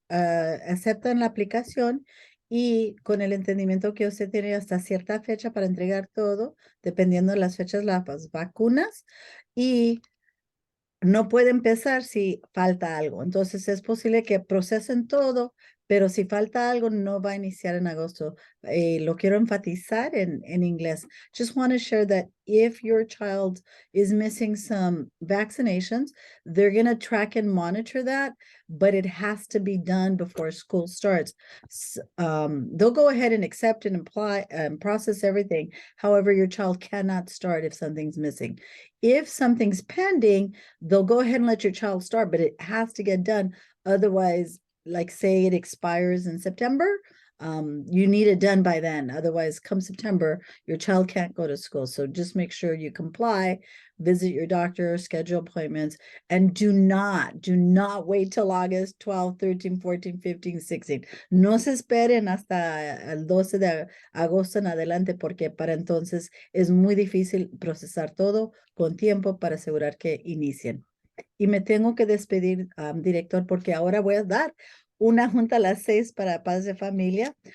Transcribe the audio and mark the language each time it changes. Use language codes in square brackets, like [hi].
[es] Aceptan la aplicación y con el entendimiento que usted tiene hasta cierta fecha para entregar todo, dependiendo de las fechas, las vacunas, y no puede empezar si falta algo. Entonces es posible que procesen todo, pero si falta algo no va a iniciar en agosto. Lo quiero enfatizar en inglés. [en] Just want to share that if your child is missing some vaccinations, they're going to track and monitor that, but it has to be done before school starts. They'll go ahead and accept and apply and process everything. However, your child cannot start if something's missing. If something's pending, they'll go ahead and let your child start, but it has to get done. Otherwise, like say it expires in September, you need it done by then. Otherwise, come September, your child can't go to school. So just make sure you comply, visit your doctor, schedule appointments, and do not wait till August 12, 13, 14, 15, 16. [es] No se esperen hasta el 12 de agosto en adelante, porque para entonces es muy difícil procesar todo con tiempo para asegurar que inicien. Y me tengo que despedir, director, porque ahora voy a dar una junta a las 6 para paz de familia.